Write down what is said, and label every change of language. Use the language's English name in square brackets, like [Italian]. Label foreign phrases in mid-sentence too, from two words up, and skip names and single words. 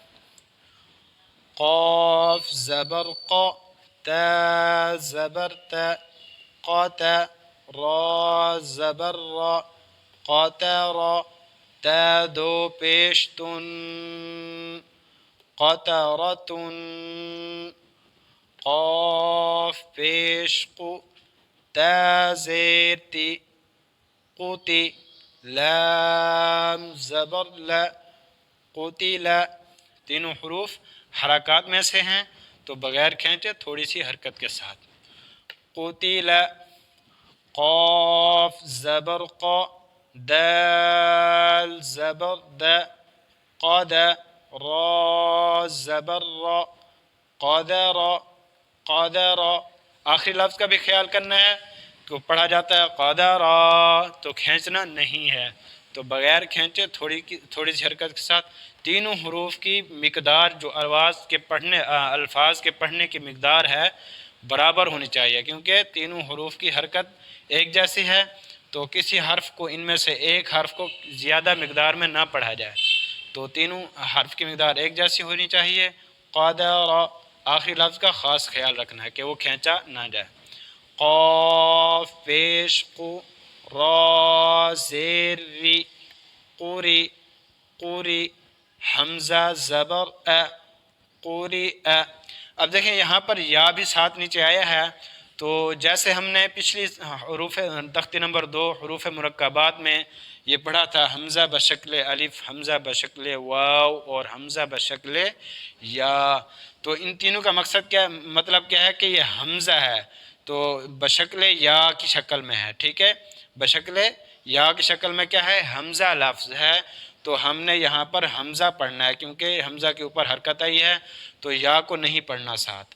[Urdu] قاف زبر ق، تا زبر ت، قت، را زبر را، قتر، تا دو پیش تن، قطرتن، قاف پیش قو، تا زیر تی، قوتی، لام زبر ل، قتل۔ تینوں حروف حرکات میں سے ہیں تو بغیر کھینچے تھوڑی سی حرکت کے ساتھ۔ قتل، قاف زبر ق، دال زبر د، قد، را زبر را، قدر، قدر۔ آخری لفظ کا بھی خیال کرنا ہے، تو پڑھا جاتا ہے قدرا تو کھینچنا نہیں ہے، تو بغیر کھینچے تھوڑی سی حرکت کے ساتھ تینوں حروف کی مقدار جو الفاظ کے پڑھنے کی مقدار ہے برابر ہونی چاہیے، کیونکہ تینوں حروف کی حرکت ایک جیسی ہے، تو کسی حرف کو ان میں سے ایک حرف کو زیادہ مقدار میں نہ پڑھا جائے، تو تینوں حرف کی مقدار ایک جیسی ہونی چاہیے۔ قدر، آخری لفظ کا خاص خیال رکھنا ہے کہ وہ کھینچا نہ جائے۔ قاف پیش قو، را زیر ری، قوری، قوری، حمزہ زبر ا، قوری ا۔ اب دیکھیں یہاں پر یا بھی ساتھ نیچے آیا ہے، تو جیسے ہم نے پچھلی حروف تختی نمبر 2 حروف مرکبات میں یہ پڑھا تھا، حمزہ بشکل الف، حمزہ بشکل واو اور حمزہ بشکل یا، تو ان تینوں کا مقصد کیا، مطلب کیا ہے کہ یہ حمزہ ہے تو بشکل یا کی شکل میں ہے، ٹھیک ہے، بشکل یا کی شکل میں کیا ہے، حمزہ لفظ ہے، تو ہم نے یہاں پر حمزہ پڑھنا ہے، کیونکہ حمزہ کے اوپر حرکت آئی ہے تو یا کو نہیں پڑھنا ساتھ۔